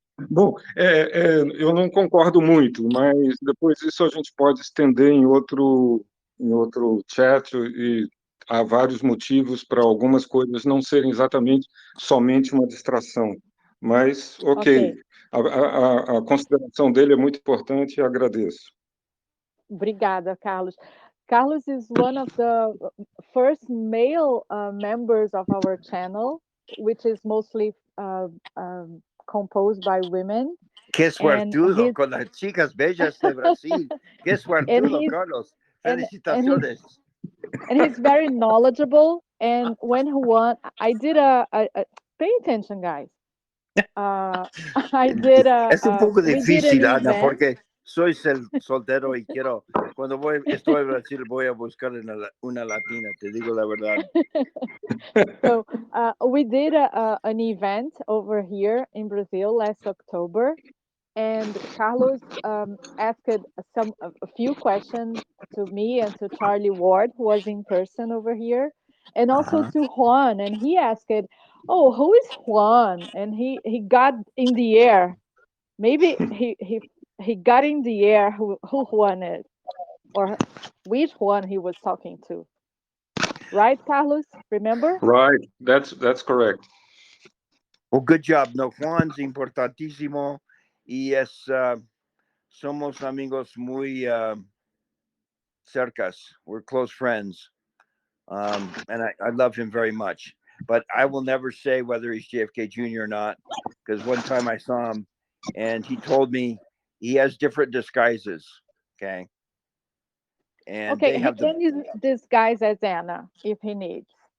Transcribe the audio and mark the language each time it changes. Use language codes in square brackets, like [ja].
[pt] Bom, eu não concordo muito, mas depois disso a gente pode estender em outro chat, e há vários motivos para algumas coisas não serem exatamente somente uma distração. Mas, ok. A consideração dele é muito importante e agradeço. Obrigada, Carlos. [en] Carlos is one of the first male members of our channel, which is mostly composed by women. [es] Qué suertudo con las chicas bellas de Brasil. Qué suertudo, Carlos. Felicitaciones. [en] And he's very knowledgeable. And when Juan, I did pay attention, guys. I did [es] Es un poco difícil, Ana, [en] event. [es] porque soy soltero y cuando estoy en Brasil voy a buscar una latina, te digo la verdad. [en] So we did an event over here in Brazil last October, and Carlos asked a few questions to me and to Charlie Ward, who was in person over here, and also to Juan, and he asked, "Oh, who is Juan?" And he got in the air. Maybe he got in the air who Juan is, or which Juan he was talking to. Right, Carlos? Remember? Right, that's correct. Well, good job. [es] No, Juan's importantísimo y somos amigos muy cercas. [en] We're close friends, and I love him very much. But I will never say whether he's JFK Jr. or not, because one time I saw him, and he told me he has different disguises. Okay. And he can disguise as Anna if he needs.